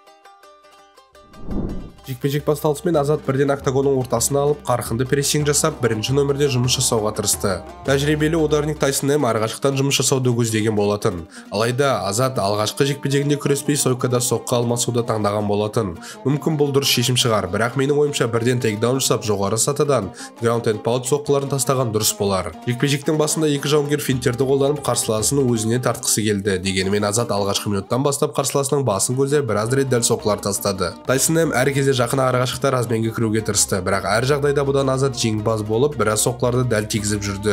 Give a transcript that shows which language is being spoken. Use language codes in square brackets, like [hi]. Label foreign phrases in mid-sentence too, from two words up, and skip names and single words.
[kk] Жекпе-жек басталысымен Азат бірден октагонның ортасына алып, қарқынды прессинг жасап, бірінші нөмірде жұмыс жасауға тырысты. Тәжірибелі ударник Тайсон Нейм арқашықтан жұмыс жасауды көздеген болатын. Алайда Азат алғашқы жекпе-жегінде күреспей сойкада соққы алмасуды таңдаған болатын. Мүмкін бұл дұрыс шешім шығар, бірақ менің ойымша бірден тейкдаун жасап, жоғары сатыдан [en] ground and pound [kk] соққыларын тастаған дұрыс болар. Жекпе-жектің басында екі жауынгер финттерді қолданып, қарсыласының өзіне тартқысы келді. Дегенмен Азат алғашқы минуттан бастап қарсыласының басын көздеп, біраз рет дәл соққылар тастады. Тайсон Нейм әр кезде жақын арақашықта разменге кіруге тырысты, бірақ әр жағдайда бұдан Азат жеңімпаз болып, біраз соққыларды дәл тигізіп жүрді.